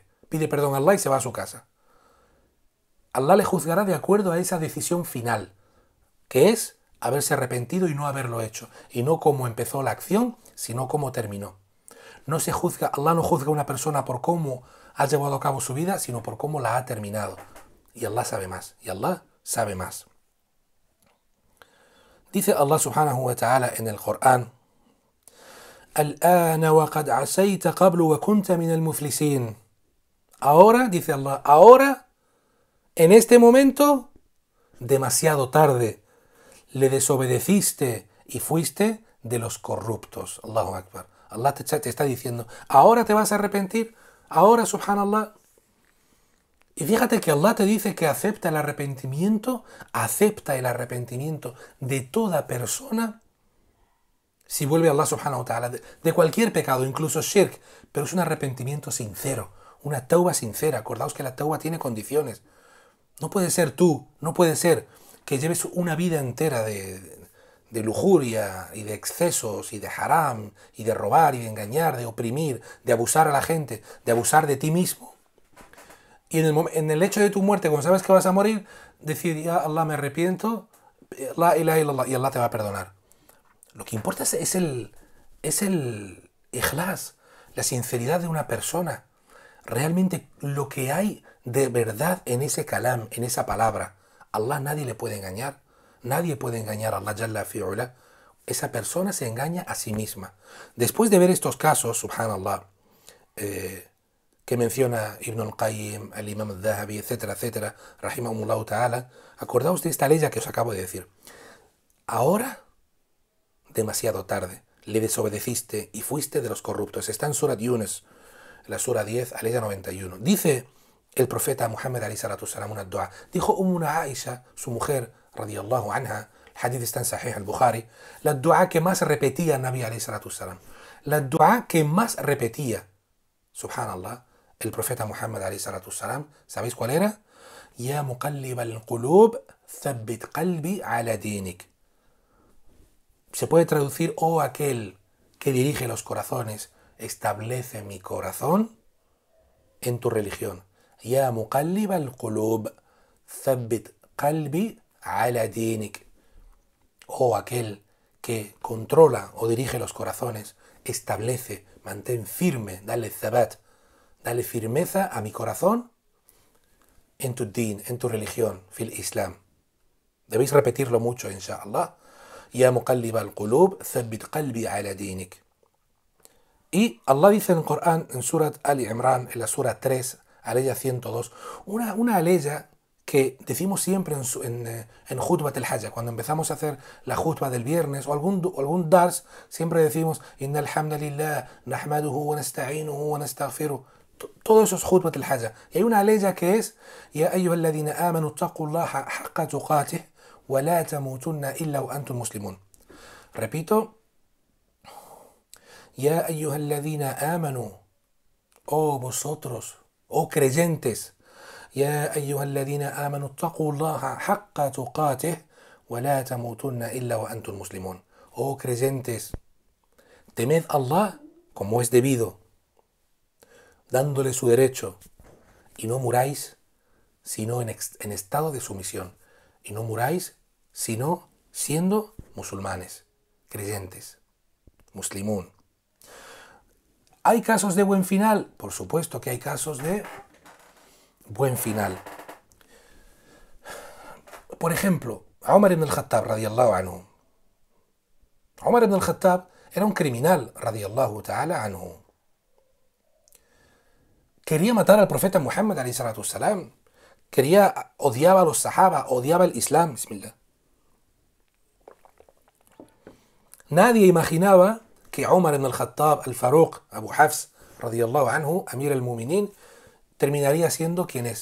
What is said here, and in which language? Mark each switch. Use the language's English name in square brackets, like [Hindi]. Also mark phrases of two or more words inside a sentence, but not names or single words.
[Spanish] Pide perdón a Allah y se va a su casa. Allah le juzgará de acuerdo a esa decisión final, que es haberse arrepentido y no haberlo hecho. Y no cómo empezó la acción, sino cómo terminó. No se juzga, Allah no juzga a una persona por cómo ha llevado a cabo su vida, sino por cómo la ha terminado. Y Allah sabe más. Y Allah sabe más. Dice Allah [Arabic] سبحانه وتعالى [Spanish] en el Corán: [Arabic] آلآن وقد عصيت قبل وكنت من المفلسين. [Spanish] Ahora, dice Allah, ahora, en este momento, demasiado tarde, le desobedeciste y fuiste de los corruptos. [Arabic] الله أكبر. [Spanish] Allah te está diciendo, ahora te vas a arrepentir, ahora, subhanallah. Y fíjate que Allah te dice que acepta el arrepentimiento de toda persona si vuelve a Allah [Arabic] سبحانه وتعالى, [Spanish] de cualquier pecado, incluso shirk, pero es un arrepentimiento sincero, una tauba sincera. Acordaos que la tauba tiene condiciones. No puede ser no puede ser que lleves una vida entera de lujuria y de excesos y de haram y de robar y de engañar, de oprimir, de abusar a la gente, de abusar de ti mismo. Y en el hecho de tu muerte, cuando sabes que vas a morir, decir, ya Allah, me arrepiento, [Arabic] لا إله إلا الله, [Spanish] y Allah te va a perdonar. Lo que importa es el ikhlas, la sinceridad de una persona. Realmente lo que hay de verdad en ese kalam, en esa palabra. Allah nadie le puede engañar. Nadie puede engañar a Allah [Arabic] جل في علاه. [Spanish] Esa persona se engaña a sí misma. Después de ver estos casos, subhanallah, que menciona Ibn al-Qayyim, el Imam al-Dhahabi, etcétera, etcétera, [Arabic] رحمهم الله تعالى, [Spanish] acordaos de esta ley que os acabo de decir. Ahora, demasiado tarde, le desobedeciste y fuiste de los corruptos. Está en Surat Yunus, la Sura 10, aleya 91. Dice el profeta Muhammad [Arabic] عليه الصلاة السلام [Spanish] una dua. Dijo Ummuna Aisha, su mujer, [Arabic] رضي الله عنها, [Spanish] el hadith está en Sahih al-Bukhari, la dua que más repetía el Nabi [Arabic] عليه الصلاة السلام. [Spanish] La dua que más repetía, subhanallah, el profeta Muhammad [Arabic] عليه الصلاة السلام, [Spanish] ¿sabéis cuál era? [Arabic] يا مقلب القلوب ثبت قلبي على دينك. [Spanish] Se puede traducir, oh aquel que dirige los corazones, establece mi corazón en tu religión. [Arabic] يا مقلب القلوب ثبت قلبي على دينك. [Spanish] Oh aquel que controla o dirige los corazones, establece, mantén firme, dale thabat, dale firmeza a mi corazón en tu din, en tu religión, [Arabic] في الإسلام. [Spanish] Debéis repetirlo mucho, inshallah. [Arabic] يا مقلب القلوب ثبت قلبي على دينك. [Spanish] Y Allah dice en el Corán, en Surat Ali Imran, en la Sura 3, aleya 102, una aleya que decimos siempre en [Arabic] خطبة الحاجة, [Spanish] cuando empezamos a hacer la Khutba del viernes o algún dars, siempre decimos [Arabic] إن الحمد لله نحمده ونستعينه ونستغفره. [Spanish] Todo eso es [Arabic] خطبة الحاجة. [Spanish] Y hay una aleya que es [Arabic] يا أيها الذين آمنوا اتقوا الله حق تقاته ولا تموتن إلا وأنتم مسلمون. Repito, يا أيها الذين آمنوا, oh vosotros, oh creyentes, يا أيها الذين آمنوا اتقوا الله حق تقاته ولا تموتن إلا وأنتم مسلمون. [Spanish] Oh creyentes, temed a Allah como es debido, dándole su derecho, y no muráis sino en estado de sumisión, y no muráis sino siendo musulmanes, creyentes, muslimún. ¿Hay casos de buen final? Por supuesto que hay casos de buen final. Por ejemplo, Umar ibn al-Khattab [Arabic] رضي الله عنه. [Spanish] Umar ibn al-Khattab era un criminal [Arabic] رضي الله تعالى عنه. [Spanish] Quería matar al profeta Muhammad [Arabic] عليه الصلاة والسلام. [Spanish] Odiaba a los sahaba, odiaba el Islam. Bismillah. Nadie imaginaba que Umar ibn al-Khattab, al-Faruq, Abu Hafs [Arabic] رضي الله عنه, أمير المؤمنين, [Spanish] terminaría siendo quien es.